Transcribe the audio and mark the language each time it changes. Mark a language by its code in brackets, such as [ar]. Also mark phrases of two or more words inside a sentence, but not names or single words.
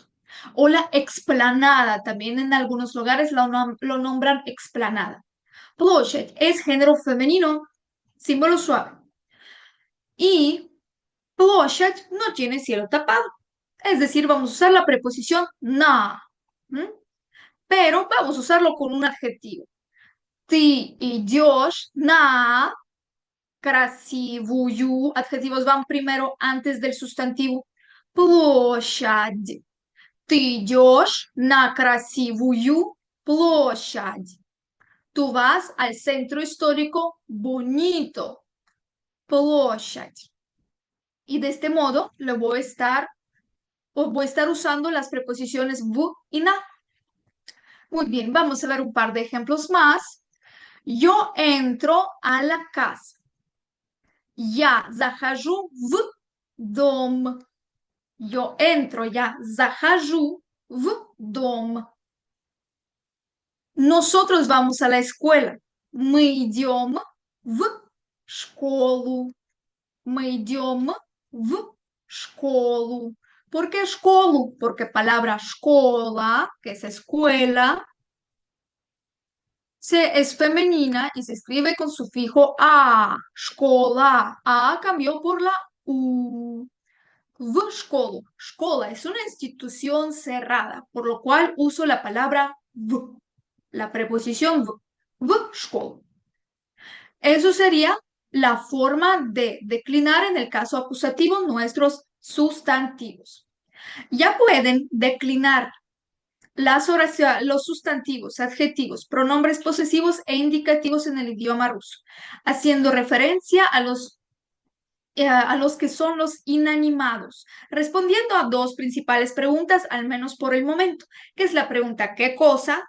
[es] O la explanada, también en algunos lugares lo nombran explanada. Площадь es género femenino, símbolo suave. Y площадь no tiene cielo tapado. Es decir, vamos a usar la preposición на. ¿Mm? Pero vamos a usarlo con un adjetivo. [ru] Ты идешь на красивую. [es] Adjetivos van primero antes del sustantivo. [ru] Площадь. Ты идешь на красивую площадь. [es] Tú vas al centro histórico bonito. [ru] Площадь. [es] Y de este modo voy a estar usando las preposiciones v y na. Muy bien, vamos a ver un par de ejemplos más. Yo entro a la casa. [ru] Я захожу в дом. [es] Yo entro, [ru] я захожу в дом. [es] Nosotros vamos a la escuela. [ru] Мы идем в школу. Мы идем в школу. [es] ¿Por qué школу? Porque palabra школа, que es escuela, es femenina y se escribe con sufijo a. Школа. A cambió por la U. [ru] В школу. [es] Школа es una institución cerrada, por lo cual uso la palabra в, la preposición [ru] в школу. [es] Eso sería la forma de declinar en el caso acusativo nuestros sustantivos. Ya pueden declinar los sustantivos, adjetivos, pronombres posesivos e indicativos en el idioma ruso, haciendo referencia a los que son los inanimados, respondiendo a dos principales preguntas, al menos por el momento, que es la pregunta ¿qué cosa?